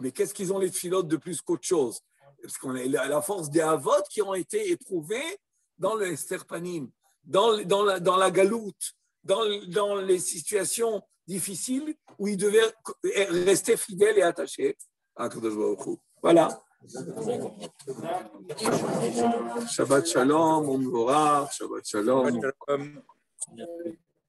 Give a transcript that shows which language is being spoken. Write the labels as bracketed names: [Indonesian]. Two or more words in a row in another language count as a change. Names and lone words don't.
[French] Mais qu'est-ce qu'ils ont les tfilotes de plus qu'autre chose? Parce qu'on a la force des Avot qui ont été éprouvés dans le [Hebrew] הסתר פנים, [French] dans la galoute, dans les situations difficiles où ils devaient rester fidèles et attachés à [Hebrew] קדוש ברוך הוא. [French] Voilà. [Hebrew] שבת שלום, ומבורך, שבת שלום.